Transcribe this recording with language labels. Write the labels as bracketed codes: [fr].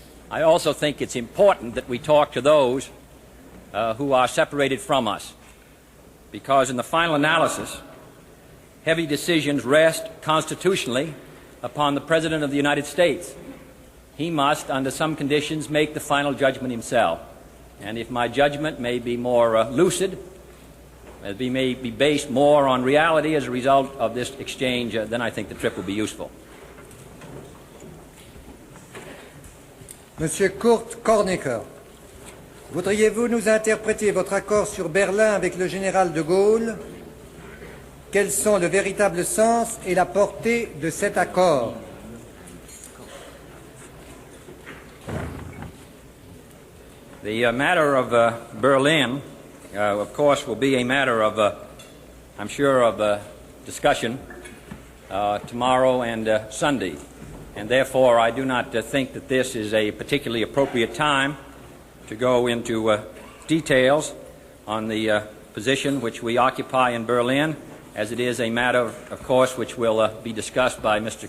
[en] I also think it's important that we talk to those who are separated from us, because in the final analysis, heavy decisions rest constitutionally upon the President of the United States. He must, under some conditions, make the final judgment himself. And if my judgment may be more lucid, may be based more on reality as a result of this exchange, then I think the trip will be useful. [fr] Monsieur Kurt Kornecker, voudriez-vous nous interpréter votre accord sur Berlin avec le général de Gaulle? Quels sont le véritable sens et la portée de cet accord? [en] The matter of Berlin, of course, will be a matter of, I'm sure, of discussion tomorrow and Sunday. And therefore, I do not think that this is a particularly appropriate time to go into details on the position which we occupy in Berlin, as it is a matter, of course, which will be discussed by Mr.